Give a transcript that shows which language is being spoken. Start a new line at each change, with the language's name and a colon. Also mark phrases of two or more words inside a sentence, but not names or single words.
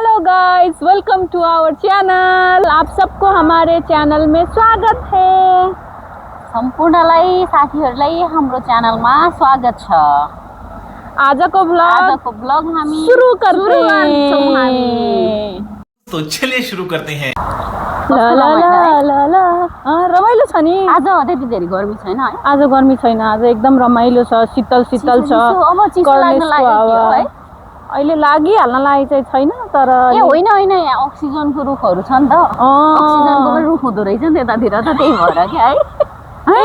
English: Guys, welcome to our channel.
Hindi: आप सबको हमारे चैनल में स्वागत है।
Nepali: सम्पूर्णलाई साथीहरुलाई हाम्रो च्यानलमा स्वागत छ। आजको ब्लॉग हामी
Hindi: शुरू करते हैं। तो चलिए शुरू करते हैं।
Nepali: ला ला ला ला ला। रमाइलो छ नि। आज त्यति धेरै गर्मी छैन है। आज गर्मी छैन, आज एकदम रमाइलो छ, शीतल शीतल छ। अब चिसो लाग्न लाग्यो है। अहिले लागिहाल्न लागेको चाहिँ छैन, तर ए होइन होइन, यहाँ अक्सिजनको रुखहरू छ नि त। अक्सिजनको पनि रुख हुँदो रहेछ नि त्यतातिर त, त्यही भएर क्या है।